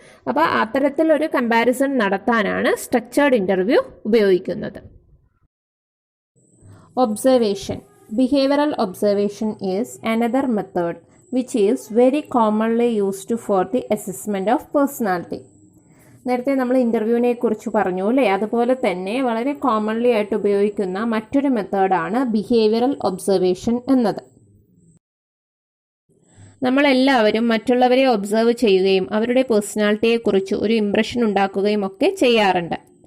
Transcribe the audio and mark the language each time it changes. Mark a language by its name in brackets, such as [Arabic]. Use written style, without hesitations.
[Malayalam] അപ്പോൾ അത്തരത്തിലൊരു കമ്പാരിസൺ നടത്താനാണ് സ്ട്രക്ചേർഡ് ഇൻ്റർവ്യൂ ഉപയോഗിക്കുന്നത്. [English] Observation. Behavioral observation is another method which is very commonly used for the assessment of personality. [Malayalam] നേരത്തെ നമ്മൾ ഇൻ്റർവ്യൂവിനെ കുറിച്ച് പറഞ്ഞു അല്ലേ, അതുപോലെ തന്നെ വളരെ കോമൺലി ആയിട്ട് ഉപയോഗിക്കുന്ന മറ്റൊരു മെത്തേഡാണ് ബിഹേവിയറൽ ഒബ്സർവേഷൻ എന്നത്. നമ്മളെല്ലാവരും മറ്റുള്ളവരെ ഒബ്സർവ് ചെയ്യുകയും അവരുടെ പേഴ്സണാലിറ്റിയെക്കുറിച്ച് ഒരു ഇംപ്രഷൻ ഉണ്ടാക്കുകയും ഒക്കെ ചെയ്യാറുണ്ട്.